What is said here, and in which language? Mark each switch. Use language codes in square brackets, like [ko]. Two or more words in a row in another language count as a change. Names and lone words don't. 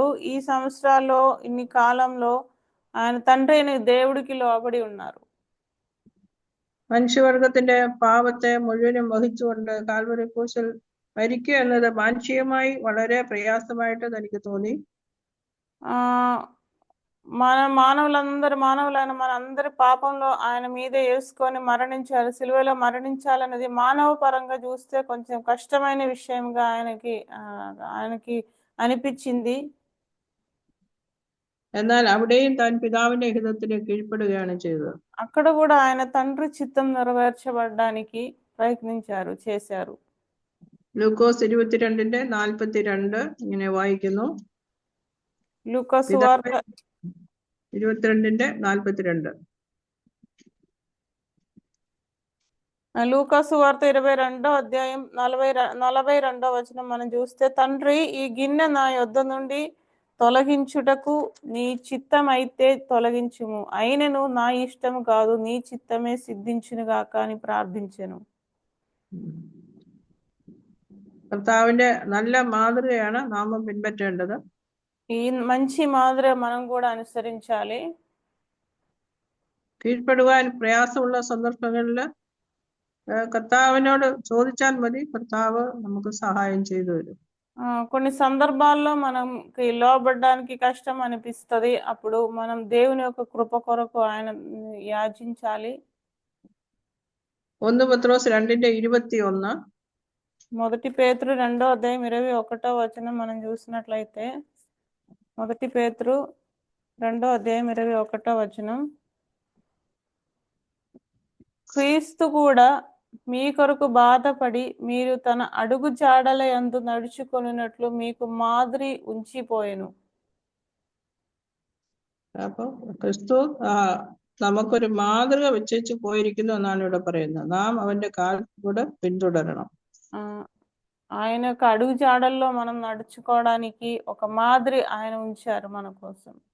[te] ఈ సంవత్సరాల్లో ఇన్ని కాలంలో ఆయన తండ్రి అయిన దేవుడికి లోబడి ఉన్నారు. [ml] മനുഷ്യവർഗത്തിന്റെ പാപത്തെ മുഴുവനും വഹിച്ചുകൊണ്ട് കാൽവരി ക്രൂശിൽ മരിക്കുക എന്നത് മാനുഷികമായി വളരെ പ്രയാസമായിട്ട് എനിക്ക് തോന്നി. [te] మానవులైన మనందరి పాపంలో ఆయన మీదే వేసుకొని మరణించాలి, సిలువలో మరణించాలనేది మానవ పరంగా చూస్తే కొంచెం కష్టమైన విషయంగా ఆయనకి అనిపించింది. [ml] എന്നാൽ അവിടെയും താൻ പിതാവിന്റെ ഹിതത്തിന് കീഴ്പ്പെടുകയാണ് ചെയ്തത്. [te] అక్కడ కూడా ఆయన తండ్రి చిత్తం నెరవేర్చబడడానికి చేశారు. [ml] ലൂക്കോസ് 22:42 ഇങ്ങനെ വായിക്കുന്നു. [te] లూకాసు వార్త 22:42. లూకాసు వార్త 22వ అధ్యాయం 42వ వచనం మనం చూస్తే, తండ్రి ఈ గిన్నె నా యొద్ద నుండి తొలగించుటకు నీ చిత్తం అయితే తొలగించుము, అయినను నా ఇష్టము కాదు నీ చిత్తమే సిద్ధించునుగాక అని ప్రార్థించెను. [ml] കർത്താവിന്റെ നല്ല മാതൃകയാണ് നാം പിൻപറ്റേണ്ടത്. [te] ఈ మంచి మాదిరి మనం కూడా అనుసరించాలి. [ml] കീഴ്പ്പെടുവാൻ പ്രയാസമുള്ള സന്ദർഭങ്ങളിൽ കർത്താവിനോട് ചോദിച്ചാൽ മതി, കർത്താവ് നമുക്ക് സഹായം ചെയ്തു തരും. [te] కొన్ని సందర్భాల్లో మనకి లోబడడానికి కష్టం అనిపిస్తుంది. అప్పుడు మనం దేవుని యొక్క కృప కొరకు ఆయన యాచించాలి. [ml] 1 പത്രോസ് 2:21. [te] మొదటి పేతురు 2వ అధ్యాయం 21వ వచనం మనం చూసినట్లయితే, మొదటి పేతురు 2వ అధ్యాయం 21వ వచనం, క్రీస్తు కూడా మీ కొరకు బాధపడి మీరు తన అడుగు జాడల యందు నడుచుకొనున్నట్లు మీకు మాదిరి ఉంచిపోయెను. [ml] അപ്പൊ ക്രിസ്തു നമുക്കൊരു മാതൃക വെച്ചു പോയിരിക്കുന്നു എന്നാണ് ഇവിടെ പറയുന്നത്. നാം അവന്റെ കാൽ കൂടെ പിന്തുടരണം. [te] ఆయన యొక్క అడుగు జాడల్లో మనం నడుచుకోవడానికి ఒక మాదిరి ఆయన ఉంచారు మన కోసం.